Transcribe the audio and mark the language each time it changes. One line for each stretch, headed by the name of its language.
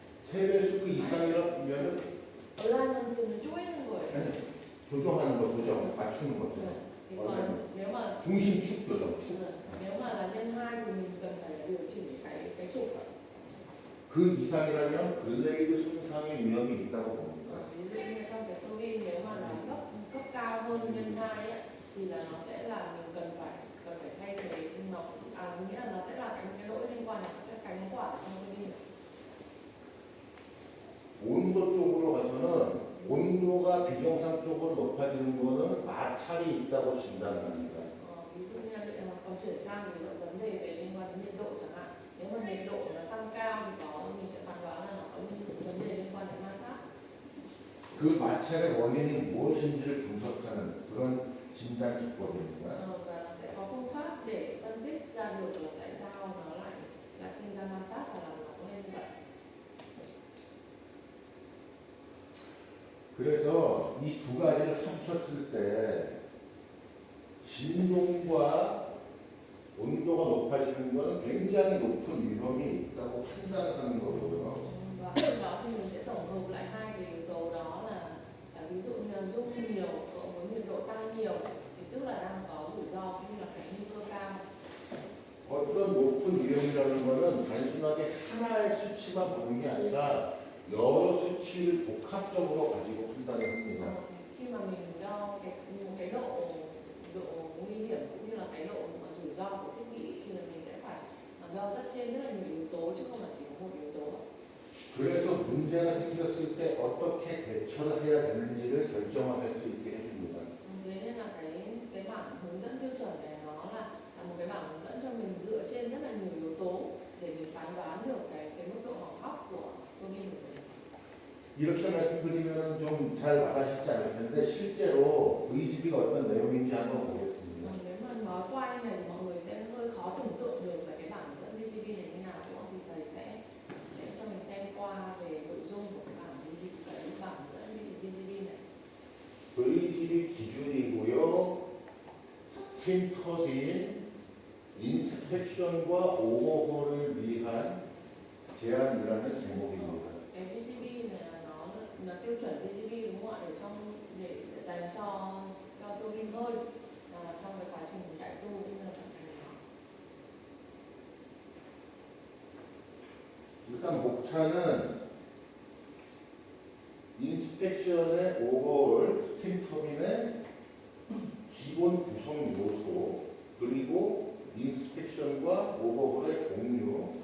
Korean: 세 배수 그 이상이라면은 얼라이먼트는 쪼이는 거예요. 조정하는 거, 조정, 맞추는 거죠.
Vietnamese: Thì còn nếu mà
Korean: 중심축 조정, 축.
Vietnamese: nếu mà là nhân hai thì mình cần phải điều chỉnh cái trục ạ.
Korean: 그 이상이라면 블레이드 손상의 위험이 있다고 봅니다.
Vietnamese: Ví dụ như trong cái tua bin nếu mà là cấp cao hơn nhân hai ấy, thì là nó sẽ là mình cần phải thay thế nó nghĩa là nó sẽ là cái lỗi liên quan đến các cánh quạt trong tua bin.
Korean: 온도 쪽으로 가서는 온도가 비정상적으로 높아지는 거는 마찰이 있다고 진단합니다.
Vietnamese: Ví dụ như còn chuyển sang ví dụ vấn đề về liên quan đến nhiệt độ chẳng hạn, nếu mà nhiệt độ nó tăng cao thì mình sẽ phán đoán là nó có vấn đề liên quan đến ma sát.
Korean: 그 마찰의 원인이 무엇인지를 분석하는 그런 진단 기법입니다.
Vietnamese: Và nó sẽ có phương pháp để phân tích ra được là tại sao nó lại sinh ra ma sát và làm nó lên như vậy.
Korean: 그래서 이 두 가지를 합쳤을 때 진동과 온도가 높아지는 것은 굉장히 높은 위험이 있다고 판단하는 거고요.
Vietnamese: và sau đó thì mình sẽ tổng hợp lại hai cái yếu tố đó là ví dụ như là dung nhiều cộng với nhiệt độ tăng nhiều thì tức là đang có rủi ro cũng như là cái nguy cơ cao.
Korean: 어떤 높은 위험이라는 것은 단순하게 하나의 수치만 보는 게 아니라 여러 수치를 복합적으로 가지고 판단을 합니다.
Vietnamese: Khi mà mình đo cái độ nguy hiểm cũng như là cái độ rủi ro của thiết bị thì là mình sẽ phải đo trên rất là nhiều yếu tố chứ không phải chỉ có một yếu tố.
Korean: 그래서 문제가 생겼을 때 어떻게 대처를 해야 되는지를 결정할 수 있게 해줍니다.
Vietnamese: Thế nên là cái bảng hướng dẫn tiêu chuẩn này nó là một cái bảng hướng dẫn cho mình dựa trên rất là nhiều yếu tố để mình phán đoán được cái mức độ hỏng hóc của tua bin của mình.
Korean: 이렇게 말씀드리면 좀 잘 와닿지 않을 텐데 실제로 VGB가 어떤 내용인지 한번 보겠습니다.
Vietnamese: Nếu mà nói qua như này thì mọi người sẽ hơi khó tưởng tượng được là cái bảng hướng dẫn VGB này như nào, đúng không? Thì thầy sẽ cho mình xem qua về nội dung của cái bảng VGB, cái bảng hướng dẫn VGB này.
Korean: VGB 기준이고요. 스팀 터빈 인스펙션과 오버홀을 위한 제한이라는 제목입니다.
Vietnamese: Cái VGB này là nó là tiêu chuẩn VGB đúng không ạ? Để dành cho tua bin hơi trong cái quá trình đại tu cũng như là vận hành nó.
Korean: 일단 목차는 인스펙션의 오버홀, 스팀 터빈의 기본 구성 요소, 그리고 인스펙션과 오버홀의 종류.